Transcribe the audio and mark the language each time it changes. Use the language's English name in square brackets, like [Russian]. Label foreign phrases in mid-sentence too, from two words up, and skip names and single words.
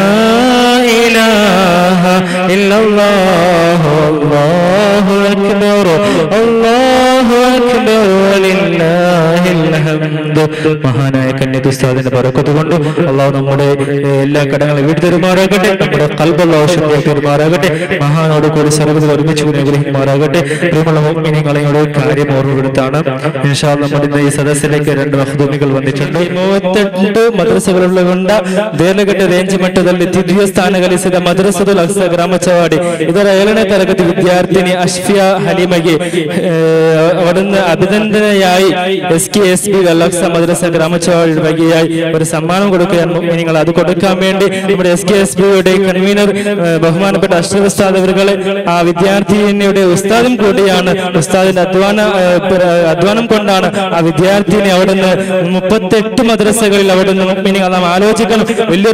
[Arabic] إله إلا الله الله أكبر الله أكبر ولله الحمد [Malayalam] മഹാനായ കന്യക ഉസ്താദിന്റെ ബറക്കത്ത് കൊണ്ട് അല്ലാഹു നമ്മുടെ എല്ലാ കടങ്ങളും വീട്ടിൽ നമ്മുടെ ഖൽബ് അല്ലാഹു ശുദ്ധിയാക്കി തരുമാറാകട്ടെ മഹാനോട് കൂടി സർവ്വത ഒരുമിച്ച് അനുഗ്രഹിക്കുമാറാകട്ടെ പ്രിയമുള്ള മുഅ്മിനീങ്ങളെ കാര്യം ഓർമ്മപ്പെടുത്താണ് [Arabic] إن شاء الله [Malayalam] നമ്മുടെ ഈ സദസ്സിലേക്ക് രണ്ട് മഖ്ദൂമികൾ വന്നിട്ടുണ്ട് [Kannada] 38 ಮದ್ರಸೆಗಳುಳ್ಳ ದೇಲಘಟ್ಟ ರೇಂಜ್ ಮಟ್ಟದಲ್ಲಿ ದ್ವಿತೀಯ ಸ್ಥಾನ ಗಳಿಸಿದ ಮದ್ರಸದುಲ್ ಅಕ್ಸಾ ಗ್ರಾಮಚವಾಡಿ ಇದರ 7ನೇ ತರಗತಿ ವಿದ್ಯಾರ್ಥಿನಿ ಅಶ್ಫಿಯಾ ಹಲೀಮಗೆ ಅವರನ್ನು [Malayalam] അഭിനന്ദനയായി SKSB അൽ-അഖ്സ മദ്രസ ഗ്രാമചവാടി വകയായി ഒരു സമ്മാനം കൊടുക്കുകയാണ് നിങ്ങൾ അത് കൊടുക്കാൻ വേണ്ടി നമ്മുടെ SKSBയുടെ കൺവീനർ ബഹുമാനപ്പെട്ട അഷ്റഫ് ഉസ്താദ് അവരുടെ ആ വിദ്യാർത്ഥിനിയുടെ ഉസ്താദും കൂടിയാണ് ഉസ്താദിന്റെ അധ്വാനം കൊണ്ടാണ് ആ വിദ്യാർത്ഥിനി അവിടുന്ന് 38 മദ്രസകളിൽ അവിടുന്ന് നാം ആലോചിക്കണം വലിയൊരു